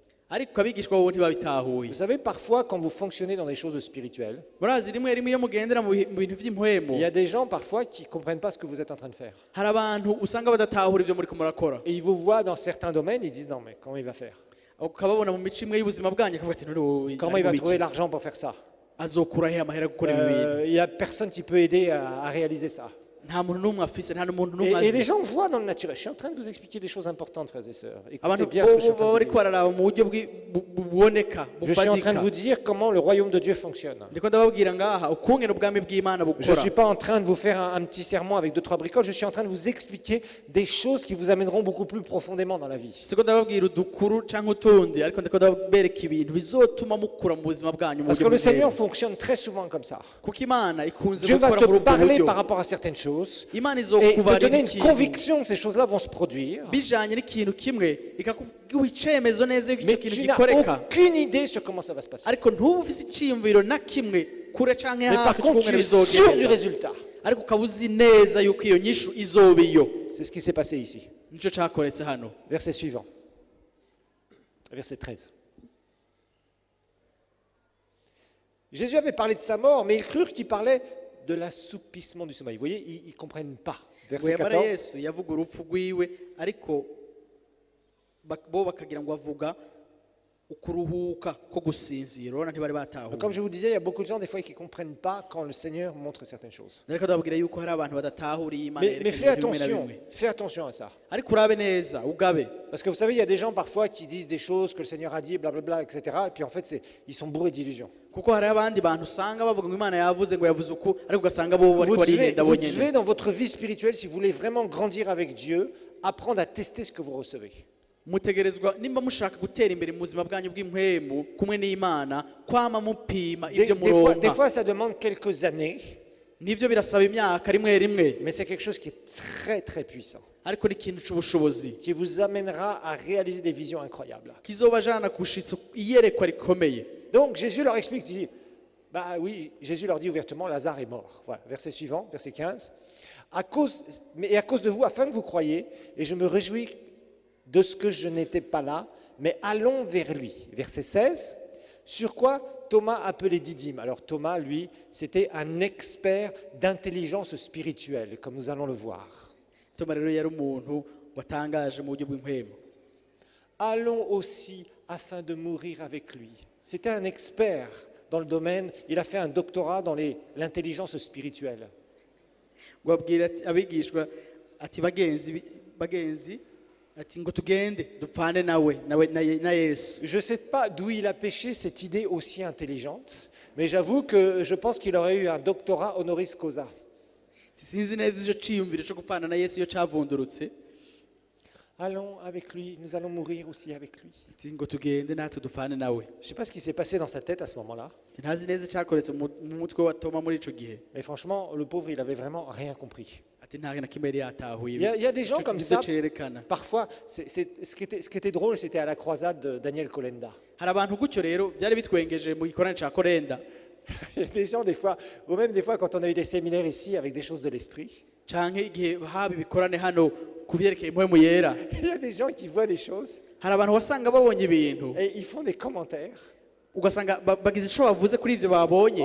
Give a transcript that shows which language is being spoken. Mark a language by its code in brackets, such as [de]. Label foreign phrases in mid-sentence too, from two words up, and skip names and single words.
[fr] Vous savez, parfois, quand vous fonctionnez dans des choses spirituelles, il y a des gens parfois qui ne comprennent pas ce que vous êtes en train de faire. Et ils vous voient dans certains domaines, ils disent non, mais comment il va faire? Comment il va trouver l'argent pour faire ça? [rn] azokura he amahera gukora ibi bintu [fr] Il n'y a personne qui peut aider à réaliser ça. [rn] nta muntu n'umwe afise nta n'umuntu n'umwe [fr] Et les [rn] azi [fr] gens voient dans le naturel. Je suis en train de vous expliquer des choses importantes, frères et sœurs. [rn] abantu [fr] Écoutez bien ce que je suis en train de [rn] bariko [fr] vous dire. [rn] bararaba mu buryo buboneka [fr] Je suis en train de [rn] bufatika [fr] vous dire comment le royaume de Dieu fonctionne. [rn] ndiko ndababwira ngaha ukungene ubwami bw'Imana [fr] Je ne [rn] bukora [fr] suis pas en train de vous faire un petit sermon avec 2-3 bricoles, je suis en train de vous expliquer des choses qui vous amèneront beaucoup plus profondément dans la vie. [rn] siko ndababwira udukuru canke utundi ariko ndiko ndabereka ibintu bizotuma mukura mu buzima bwanyu mu [fr] Parce que [rn] buryo [fr] le Seigneur [rn] bw'Imana. [fr] fonctionne très souvent comme ça. [rn] kuko Imana ikunze [fr] Dieu va [rn] gukora muri [fr] te [rn] ubwo [fr] parler [rn] buryo [fr] par rapport à certaines choses [rn] Imana [fr] et te donner [rn] izokubarira [fr] une [rn] ikintu [fr] conviction que ces choses-là vont se produire. [rn] bijanye n'ikintu kimwe ikakuha icemezo neza yuko [fr] Mais [rn] icyo kintu [fr] tu n'as [rn] gikoreka [fr] aucune idée sur comment ça va se passer. [rn] ariko ntuba ufise iciyumviro na kimwe kure canke [fr] Mais par [rn] hafi [fr] contre, tu [rn] c'ukungene [fr] es sûr du [rn] bizogenda [fr] résultat. [rn] ariko ukaba uzi neza yuko iyo nyishu izoba iyo [fr] C'est ce qui s'est passé ici. [rn] nico cakoretse hano [fr] Verset suivant. Verset 13. Jésus avait parlé de sa mort, mais ils crurent qu'il parlait de l'assoupissement du sommeil. Vous voyez, ils ne comprennent pas. [rn] ngo [fr] Verset [rn] yamara [fr] 14. [rn] yesu yavuga urupfu rwiwe ariko bo bakagira ngo avuga ukuruhuka ko gusinzira urabona ntibari [fr] Donc, [rn] batahuye [fr] comme je vous disais, il y a beaucoup de gens des fois qui ne comprennent pas quand le Seigneur montre certaines choses. [rn] ariko ndababwira yuko hari abantu badatahuriye Imana [fr] Mais fais [rn] yerekana ibintu bimwe na [fr] attention, [rn] bimwe [fr] fais attention à ça. [rn] ariko urabe neza ugabe [fr] Parce que vous savez, il y a des gens parfois qui disent des choses que le Seigneur a dit, blablabla, etc. Et puis en fait, ils sont bourrés d'illusions. [rn] kuko hari abandi bantu usanga bavuga ngo Imana yavuze ngo yavuze uku ariko ugasanga bo bariko barihenda [fr] Vous [rn] bonyene [fr] devez, dans votre vie spirituelle, si vous voulez vraiment grandir avec Dieu, apprendre à tester ce que vous recevez. [rn] mutegerezwa nimba mushaka gutera imbere mu buzima bwanyu bw'impwemu kumwe n'Imana kwama mupima [fr] Des, [rn] ibyo [fr] des fois, des [rn] muronka [fr] fois, ça demande quelques années, [rn] nivyo birasaba imyaka rimwe rimwe [fr] mais c'est quelque chose qui est très, très puissant, [rn] ariko ni ikintu c'ubushobozi [fr] qui vous amènera à réaliser des visions incroyables. [rn] kizobajana kushitsa iyerekwa rikomeye [fr] Donc, Jésus leur explique, il dit, bah oui, Jésus leur dit ouvertement, Lazare est mort. Voilà, verset suivant, verset 15. À cause de vous, afin que vous croyiez, et je me réjouis de ce que je n'étais pas là, mais allons vers lui. Verset 16. Sur quoi Thomas appelé Didyme. Alors Thomas, lui, c'était un expert d'intelligence spirituelle, comme nous allons le voir. [rn] Toma rero yari umuntu watangaje mu buryo bw'impwemu [fr] Allons aussi afin de mourir avec lui. C'était un expert dans le domaine, il a fait un doctorat dans l'intelligence spirituelle. [rn] ngo abwira abigishwa ati bagenzi ati ngo tugende dupfane nawe na Yesu [fr] Je ne sais pas d'où il a pêché cette idée aussi intelligente, mais j'avoue que je pense qu'il aurait eu un doctorat [la] honoris causa. [rn] sinzi neza icyo ciyumviro cyo gupfana na Yesu iyo cavundurutse [fr] Allons avec lui, nous allons mourir aussi avec lui. [rn] ati ngo tugende natwe dupfane nawe [fr] Je ne sais pas ce qui s'est passé dans sa tête à ce moment-là, [rn] ntazi neza cyakoretse mu mutwe wa Toma muri ico gihe [fr] mais franchement, le pauvre, il n'avait vraiment rien compris. [rn] ati nta na kimwe yari yatahuye [fr] Il y a des gens [rn] Ico [fr] comme [rn] nivyo [fr] ça, [rn] cerekana [fr] parfois, ce qui était drôle, c'était à la croisade de Daniel Kolenda. [rn] hari abantu gutyo rero byari bitwengeje mu gikorane ca Korenda [fr] Il y a des gens, des fois, ou même des fois, quand on a eu des séminaires ici avec des choses de l'esprit, [rn] canke igihe haba ibikorane hano ku vyerekeye impwemu yera [fr] il y a des gens qui voient des choses [rn] hari abantu wasanga babonye ibintu [fr] et ils font des commentaires. [rn] ugasanga bagize ico bavuze kuri ivyo babonye